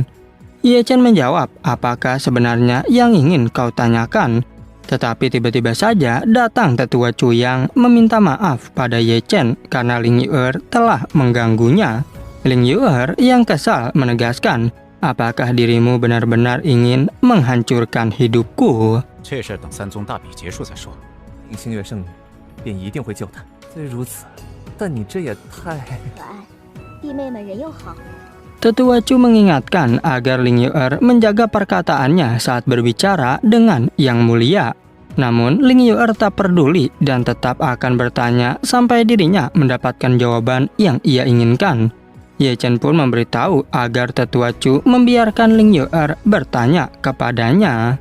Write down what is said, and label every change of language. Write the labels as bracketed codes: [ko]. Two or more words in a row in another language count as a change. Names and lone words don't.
[id] Ye Chen menjawab, apakah sebenarnya yang ingin kau tanyakan? Tetapi tiba-tiba saja datang tetua Chu yang meminta maaf pada Ye Chen karena Ling Yu'er telah mengganggunya. Ling Yu'er yang kesal menegaskan, apakah dirimu benar-benar ingin menghancurkan hidupku? [zh] 这事等3宗大比结束再说。令星月圣女便一定会救他。虽如此，但你这也太…… 可爱，弟妹们人又好。 [id] Tetua Chu mengingatkan agar Ling Yu'er menjaga perkataannya saat berbicara dengan yang mulia. Namun, Ling Yu'er tak peduli dan tetap akan bertanya sampai dirinya mendapatkan jawaban yang ia inginkan. Ye Chen pun memberitahu agar Tetua Chu membiarkan Ling Yu'er bertanya kepadanya.